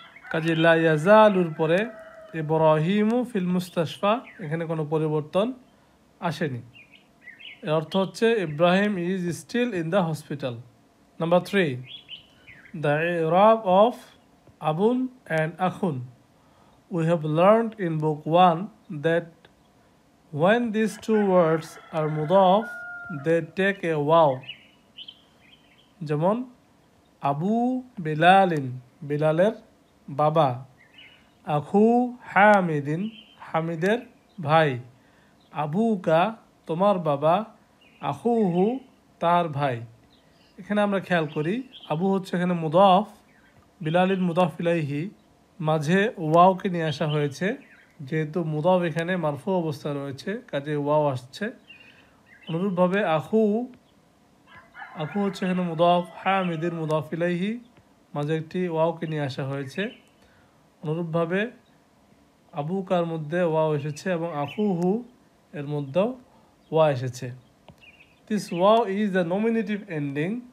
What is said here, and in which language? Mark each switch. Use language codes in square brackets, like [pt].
[bn] কাজে লা ইয়াজালুর পরে [ar] ইব্রাহিমু ফিল মুস্তাশফা, [bn] এখানে কোনো পরিবর্তন আসেনি। এর অর্থ হচ্ছে [en] Ibrahim is still in the hospital. Number 3, the ইরাব of আবুন and আখুন। We have learned in book 1 that when these two words are mudaf, they take a wow. [bn] যেমন [ar] আবু বিলালিন, [bn] বিলালের বাবা, [ar] আখু হামিদিন, [bn] হামিদের ভাই, আবুকা তোমার বাবা, আখুহু তার ভাই। এখানে আমরা খেয়াল করি আবু হচ্ছে এখানে মুদাফ, বিলালিন মুদাফ ইলাইহি, মাঝে ওয়াওকে নিয়ে আসা হয়েছে। যেহেতু মুদাফ এখানে মারফু অবস্থা রয়েছে, কাজে ওয়াও আসছে। অনুরূপভাবে আখু হচ্ছে এখানে মুদাফ, হামিদের মুদাফ ইলাইহি, মাঝে একটি ওয়াওকে নিয়ে আসা হয়েছে। অনুরূপভাবে আবুকার মধ্যে ওয়াও এসেছে এবং আখুহু এর মধ্যেও ওয়া এসেছে। [en] This wow is the nominative ending.